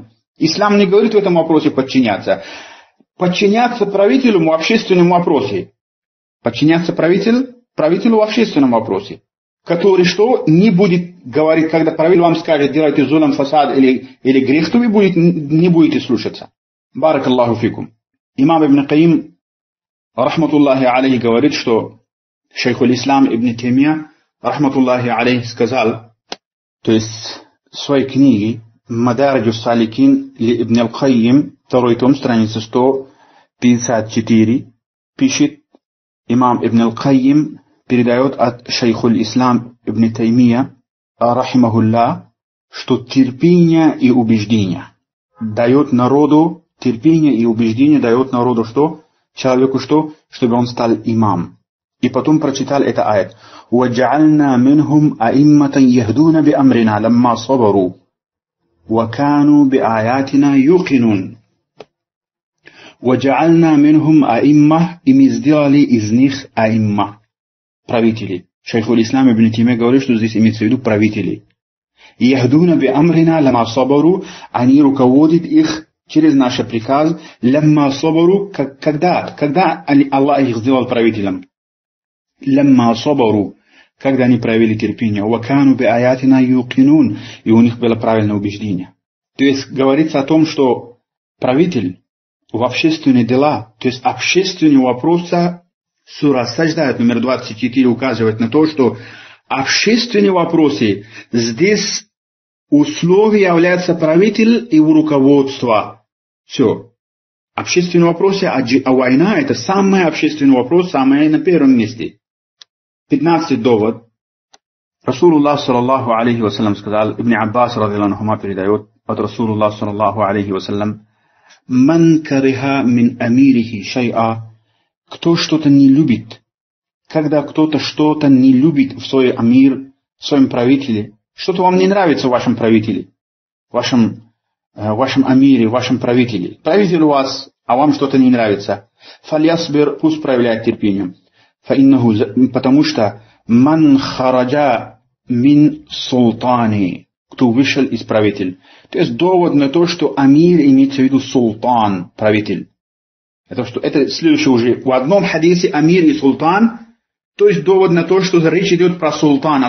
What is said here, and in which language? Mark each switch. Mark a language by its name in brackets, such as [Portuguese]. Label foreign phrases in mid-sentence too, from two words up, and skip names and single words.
[Russian] Ислам не говорит в этом вопросе подчиняться. Подчиняться правителю в общественном вопросе. Подчиняться правителю в общественном вопросе. Который что? Не будет говорить, когда правитель вам скажет, делайте зулам, фасад или грех, то вы не будете слушаться. [Arabic] بارك الله فيكم. [Russian] Имам Ибн Каим, [Arabic] رحمة الله عليه, [Russian] говорит, что шейхуль Ислам Ибн Таймия, [Arabic] رحمة الله عليه, [Russian] сказал, то есть в своей книге Мадариджу Саликин ли Ибн Аль-Кайим, 2 том, страница 154, пишет имам Ибн Аль-Кайим, передает от шейхуль Ислам Ибн Таймия, рахимахуллах, что терпение и убеждение дает народу, терпение и убеждение дает народу что? Человеку что? Чтобы он стал имам. И потом прочитал это аят. [Arabic] وَجَعَلْنَا مِنْهُمْ أَئِمَّةً يَهْدُونَ بِأَمْرِنَا لَمَّا صَبَرُوا وَكَانُوا بِآيَاتِنَا يُوقِنُونَ. وَجَعَلْنَا مِنْهُمْ أَئِمَّةً, [Russian] и мы сделали из них аимма, правители. Шейхуль Ислам Ибн Таймия говорит, что здесь имеется в виду правители. [Arabic] يهدون بأمرنا لما صبروا, [Russian] они руководят их через наш приказ, [Arabic] لما صبروا, [Russian] когда Аллах их сделал правителем. [Arabic] لما صبروا, [Russian] когда они проявили терпение. [Arabic] وكانوا بآياتنا يوقنون, [Russian] и у них было правильное убеждение. То есть говорится о том, что правитель в общественные дела, то есть общественные вопросы, сура Сажда, номер 24, указывает на то, что общественные вопросы, здесь условие является правитель и руководство. Все. Общественные вопросы, а война это самый общественный вопрос, самый на первом месте. 15 довод. Расулуллах [Arabic] صلى الله عليه وسلم [Russian] сказал, Ибн Аббас [Arabic] رضي الله عنهما [Russian] передает от Расулуллах [Arabic] صلى الله عليه وسلم, «من كره من أميره شيئا». [Russian] Кто что-то не любит, когда кто-то что-то не любит в свой амир, в своем правителе, что-то вам не нравится в вашем правителе, в вашем амире, в вашем правителе. Правитель у вас, а вам что-то не нравится. Фальясбир, пусть проявляет терпение. Потому что [Arabic] من خرج من السلطان, [Russian] кто вышел из правителя. То есть довод на то, что амир имеется в виду султан, правитель. Это следующее уже. В одном хадисе амир и султан, то есть довод на то, что речь идет про султана.